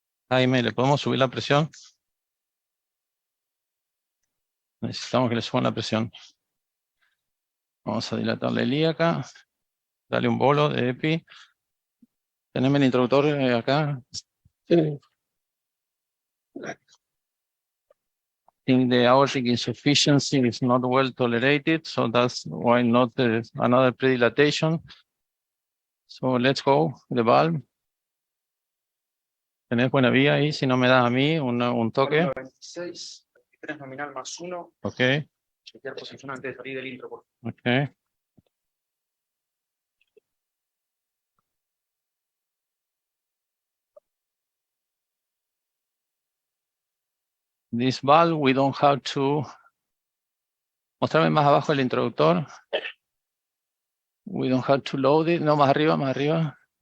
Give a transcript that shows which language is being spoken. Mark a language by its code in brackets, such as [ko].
[es] Jaime, ¿le podemos subir la presión? Necesitamos que le suban la presión. Vamos a dilatar la ilíaca. Dale un bolo de EPI. Teneme el introductor acá. Sí. [en] I think the aortic insufficiency is not well tolerated, so that's why not another predilatation. So let's go, the valve. [es] Tenés buena vía ahí, si no me das a mí un toque. 26, 23 nominal más 1. Ok, Chequear posición antes de salir del intro, por favor. ok. [en] This valve, we don't have to... [es] Mostrarme más abajo el introductor. [en] We don't have to load it. [es] No, más arriba, más arriba.